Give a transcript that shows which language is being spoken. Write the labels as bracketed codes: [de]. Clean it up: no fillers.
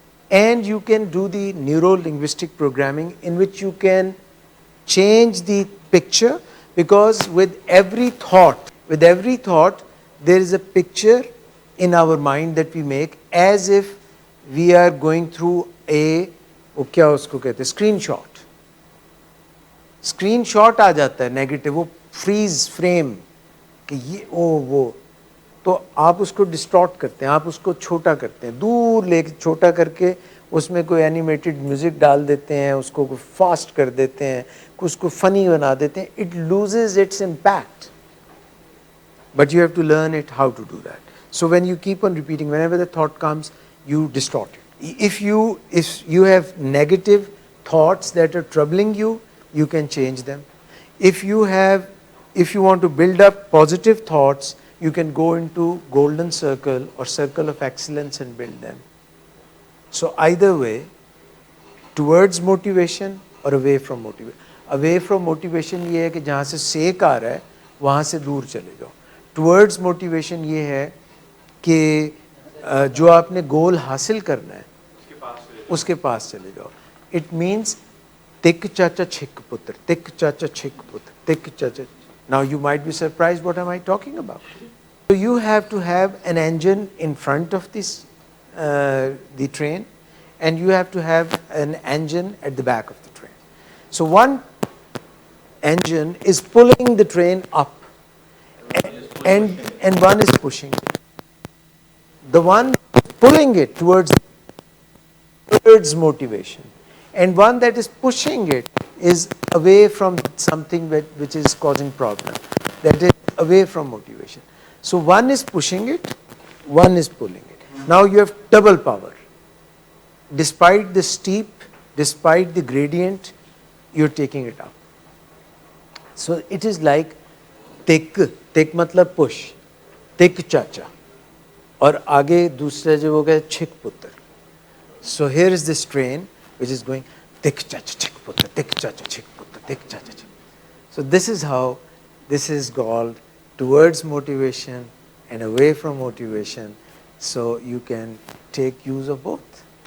[en] And you can do the neuro-linguistic programming, in which you can change the picture, because with every thought, there is a picture in our mind that we make, as if we are going through a, [hi] वो क्या उसको कहते हैं, [en] screenshot. [hi] Screenshot आ जाता है negative, वो freeze frame कि ये वो, तो आप उसको डिस्टॉर्ट करते हैं, आप उसको छोटा करते हैं, दूर लेके छोटा करके उसमें कोई एनिमेटेड म्यूजिक डाल देते हैं, उसको फास्ट कर देते हैं, उसको फनी बना देते हैं. [en] It loses its impact, but you have to learn it how to do that. So when you keep on repeating, whenever the thought comes, you distort it. If you have negative thoughts that are troubling you, you can change them. If you want to build up positive thoughts, you can go into golden circle or circle of excellence and build them. So either way, towards motivation or away from motivation. Away from motivation [hi] ये है कि जहाँ से सेक आ रहा है वहाँ से दूर चले जाओ. [en] Towards motivation [hi] ये है कि जो आपने गोल हासिल करना है उसके पास चले जाओ. [en] It means [hi] तिक चाचा छिक पुत्र, तिक चाचा छिक पुत्र, तिक चाचा. [en] Now you might be surprised, what am I talking about? So you have to have an engine in front of this the train, and you have to have an engine at the back of the train. So one engine is pulling the train up, and one is pushing it. The one pulling it towards motivation, and one that is pushing it is away from something which is causing problem. That is away from motivation. So one is pushing it, one is pulling it. Now you have double power. Despite the steep, despite the gradient, you're taking it up. So it is like tik matlab push, tik chacha. [hi] और आगे दूसरा जो हो गया छिक पुत्र. [en] So here is this train which is going tik chacha chik putra, tik chacha chik putra, tik chacha chik. So this is how this is called towards motivation and away from motivation. So you can take use of both.